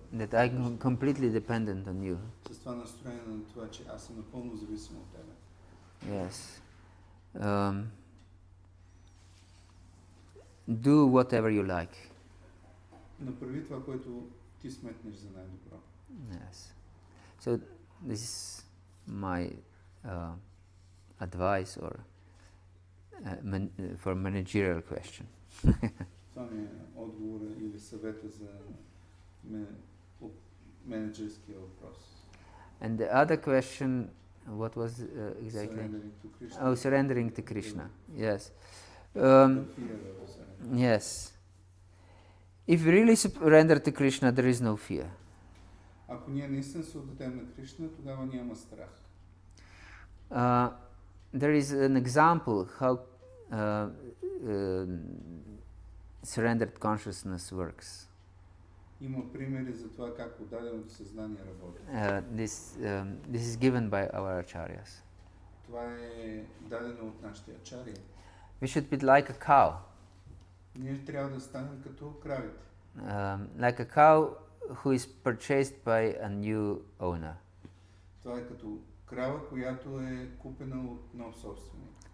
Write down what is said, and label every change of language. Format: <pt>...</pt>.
<en>that I'm completely dependent on you.</en> <bg>С това настроение на това, че аз съм напълно зависим от тебе.</bg> <en>Yes. Do whatever you like.</en> <bg>Направи това, което ти сметнеш за най-добро.</bg> <en>Yes. So this is my advice or for managerial question.</en> <bg>Това ми е отговора или съвета за менеджерския въпрос.</bg> <en>And the other question, what was exactly? Surrendering to Krishna. Oh, surrendering to Krishna. Yes. The fear of surrender. Yes. If we really surrender to Krishna, there is no fear.</en> <bg>Ако ние наистина се отдадем на Кришна, тогава няма страх.</bg> <en>There is an example how surrendered consciousness works.</en> <bg>Има примери за това как отдаденото съзнание работи.</bg> <en>This is given by our acharyas.</en> <bg>Това е дадено от нашите ачарии.</bg> <en>We should be like a cow.</en> <bg>Ние трябва да станем като кравите.</bg> <en>Like a cow who is purchased by a new owner.</en> <bg>Това е като крава, която е купена от нов собственик.</bg>